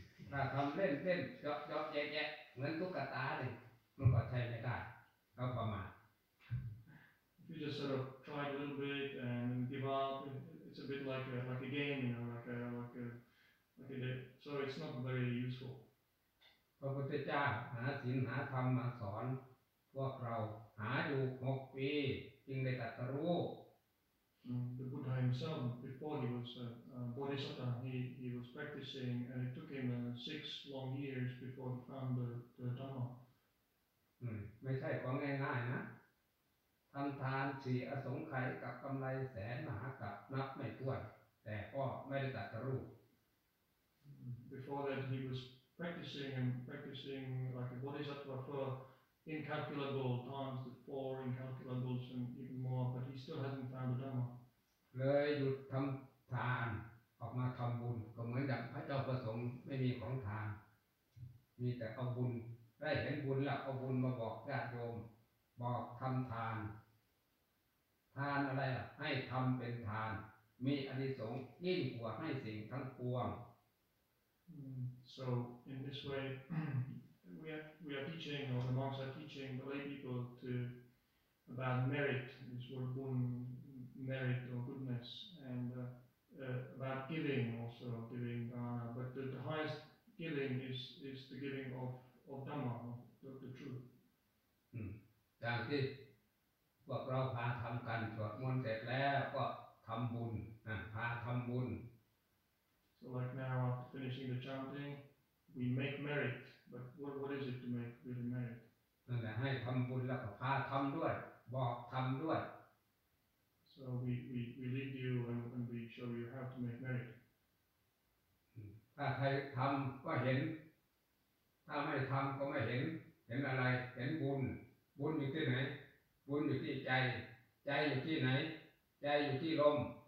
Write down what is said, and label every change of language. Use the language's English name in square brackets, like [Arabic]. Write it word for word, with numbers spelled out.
[Thai] ถ้าทำเล่นเล่นเยอะเยอะแยะแยะเหมือนตุ๊กตาเลยมันก็ใช้ไม่ได้ก็ประมาท [English] If you just sort of try a little bit and give up, it's a bit like a like a game, you know, like a like a like a so it's not very useful. [Thai] พระพุทธเจ้าหาศีลหาธรรมมาสอนพวกเราหาอยู่หกปีจึงได้ตรัสรู้ [English] The Buddha himself, before he was a bodhisattva, he he was practicing, and it took him six long years before he found the the Dhamma. [Thai] ไม่ใช่ของง่ายๆนะทำทานสี่อสงไขยกับกำไรแสนมหากรัปนับไม่ถ้วนแต่ก็ไม่ได้ตรัสรู้ [English] Before that he was practicing and practicing like a bodhisattva for incalculable times, the four incalculables and even more, but he still hasn't found the Dhamma. [Thai] เลยหยุดทำทานออกมาทำบุญก็เหมือนอย่างพระเจ้าประสงค์ไม่มีของทานมีแต่เอาบุญได้เห็นบุญแล้วเอาบุญมาบอกญาติโยมบอกทำทานทานอะไรล่ะให้ทำเป็นทานมีอานิสงส์ยิ่งกว่าให้สิ่งทั้งปวง [English] So in this way we are we are teaching or the monks are teaching the lay people to about merit, this word bun, merit or goodness, and uh, uh, about giving also giving uh, but the, the highest giving is is the giving of of Dhamma, of the truth. [Thai] อย่างที่พวกเราพาทำกันสวดมนต์เสร็จแล้วก็ท ทำบุญอ่ะพาทำบุญ [English] So like now, after finishing the chanting, we make merit. But what what is it to make really merit? [Thai] นั่นแหละให้ทำบุญแล้วก็พาทำด้วยบอกทำด้วย [English] So we we we lead you and, and we show you how to make merit. [Thai] ถ้าใครทำก็เห็นถ้าไม่ทำก็ไม่เห็นเห็นอะไรเห็นบุญบุญอยู่ที่ไหนบุญอยู่ที่ใจใจอยู่ที่ไหนใจอยู่ที่ลม